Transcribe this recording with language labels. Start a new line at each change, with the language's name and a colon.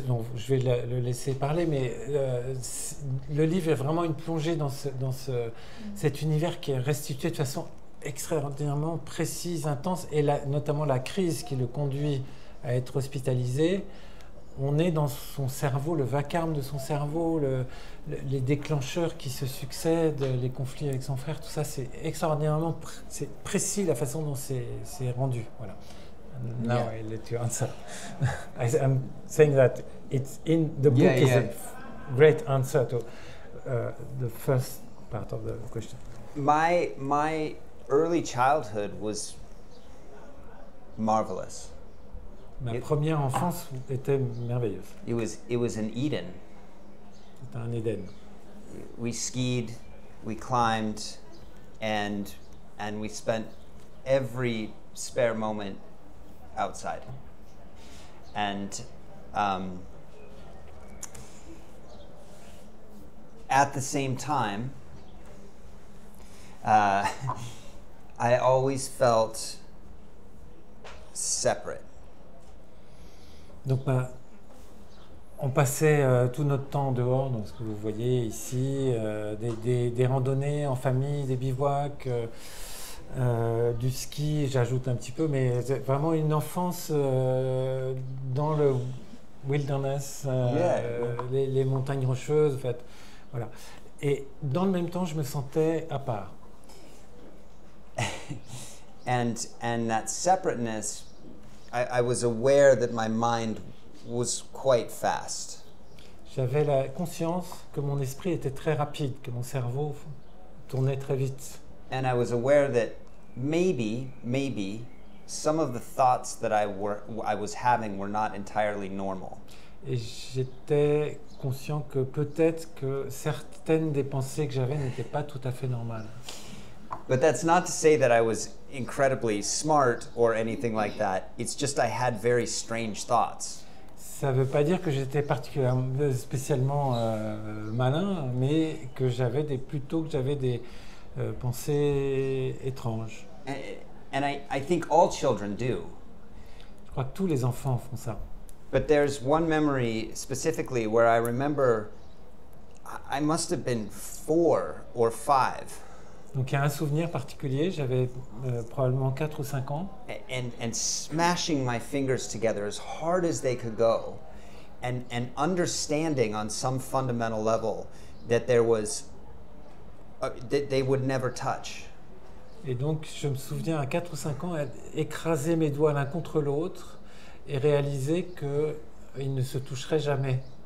French: Donc, je vais le laisser parler, mais le livre est vraiment une plongée dans cet univers qui est restitué de façon extraordinairement précise, intense, et notamment la crise qui le conduit à être hospitalisé. On est dans son cerveau, le vacarme de son cerveau, les déclencheurs qui se succèdent, les conflits avec son frère, tout ça, c'est extraordinairement c'est précis la façon dont c'est rendu.
English: Voilà. Now I let you answer. I'm saying that it's in the book is a great answer to the first part of the question. My early childhood was marvelous.
French: Ma première enfance était merveilleuse.
English: It was an Eden.
French: C'était un Éden.
English: We skied, we climbed, and we spent every spare moment outside. And at the same time, I always felt separate.
French: Donc, on passait tout notre temps dehors, donc ce que vous voyez ici, des randonnées en famille, des bivouacs, du ski, j'ajoute un petit peu, mais c'est vraiment une enfance dans le wilderness, les montagnes rocheuses, en fait. Voilà. Et dans le même temps, je me sentais à part.
English: And that separateness, I was aware that my mind was quite fast.
French: J'avais la conscience que mon esprit était très rapide, que mon cerveau tournait très vite.
English: And I was aware that maybe some of the thoughts that I was having were not entirely normal.
French: Et j'étais conscient que peut-être que certaines des pensées que j'avais n'étaient pas tout à fait normales.
English: But that's not to say that I was incredibly smart or anything like that. It's just I had very strange thoughts.
French: Ça ne veut pas dire que j'étais particulièrement spécialement malin, mais que j'avais des pensées étranges.
English: And I think all children do.
French: Je crois que tous les enfants font ça.
English: But there's one memory specifically where I remember I must have been 4 or 5.
French: Donc il y a un souvenir particulier, j'avais probablement 4 ou 5 ans.
English: And smashing my fingers together as hard as they could go, and understanding on some fundamental level that there was that they would never touch.
French: Et donc je me souviens à 4 ou 5 ans écraser mes doigts l'un contre l'autre et réaliser qu'ils ne se toucheraient jamais.